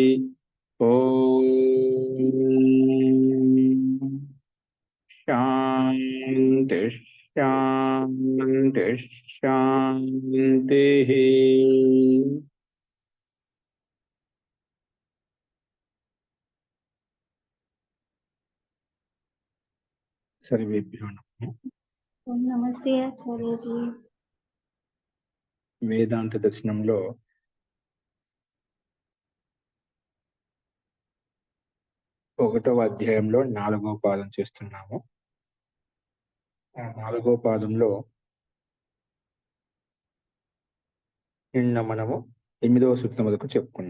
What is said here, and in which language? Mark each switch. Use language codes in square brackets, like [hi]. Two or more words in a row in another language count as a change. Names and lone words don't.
[sa] ओम शांति शांति शांति। सर्वेभ्यो नमः। [hi] नमस्ते आचार्य जी। [te] వేదాంత దర్శనంలో ఒకటవ అధ్యాయంలో 4వ పాదం చేస్తున్నాము. ఆ 4వ పాదంలో నిన్న మనము 8వ సూత్రం వరకు చెప్పుకున్నాం.